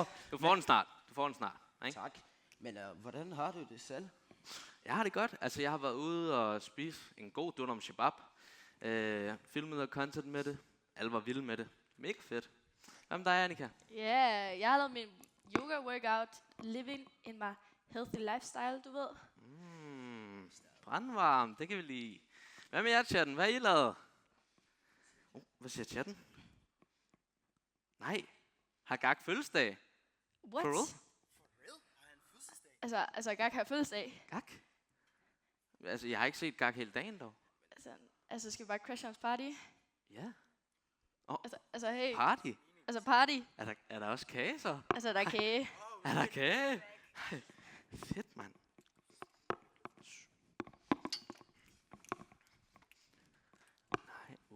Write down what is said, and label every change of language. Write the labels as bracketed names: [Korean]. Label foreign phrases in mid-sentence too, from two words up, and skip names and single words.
[Danish] Du får den snart. Ikke? Tak. Men hvordan har du det selv? Jeg har det godt. Altså, jeg har været ude og spise en god [Arabic] dunam shabab. [Danish] Filmet noget content med det. Alle var vilde med det. Mega fedt. Hvad med dig, Annika? Ja, jeg har lavet min [English] yoga workout, living in my healthy lifestyle, [Danish] du ved. Brandvarm, det kan vi lide. Hvad med jer, chatten? Hvad har I lavet? Hvad siger chatten? Nej. Har Gak fødselsdag? [English] What? For real? [Danish] Altså, Gak har fødselsdag. Gak? Altså, jeg har ikke set Gak hele dagen, dog. Altså, skal vi bare crashe hans party? Ja. Altså, hey. Party? Altså, party. Er der også kage, så? Altså, der er kage. Er der kage? Fedt, mand. Nej,